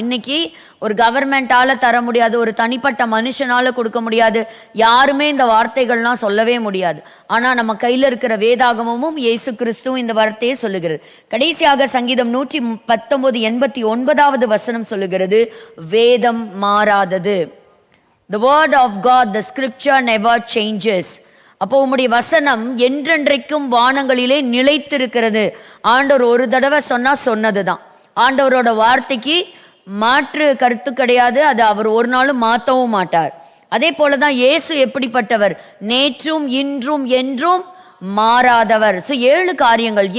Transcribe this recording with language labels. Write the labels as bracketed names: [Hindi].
[Tamil] இன்னைக்கு ஒரு கவர்மெண்டால தர முடியாது, ஒரு தனிப்பட்ட மனுஷனால கொடுக்க முடியாது, யாருமே இந்த வார்த்தைகள்லாம் சொல்லவே முடியாது. ஆனா நம்ம கையில இருக்கிற வேதாகமும் இயேசு கிறிஸ்துவும் இந்த வார்த்தையை சொல்லுகிறது. கடைசியாக சங்கீதம் 119:89 சொல்லுகிறது, வேதம் மாறாதது. [English] The word of God, the scripture never changes. [Tamil] அப்போ உம்முடைய வசனம் என்றென்றைக்கும் வானங்களிலே நிலைத்திருக்கிறது. ஆண்டவர் ஒரு தடவை சொன்னதுதான். ஆண்டவரோட வார்த்தைக்கு மாற்று கருத்து கிடையாது. அது அவர் ஒரு நாளும் மாற்றவும் மாட்டார். அதே போலதான் இயேசு எப்படிப்பட்டவர்? நேற்றும் இன்றும் என்றும் மாறாதவர். 7 காரியங்கள்.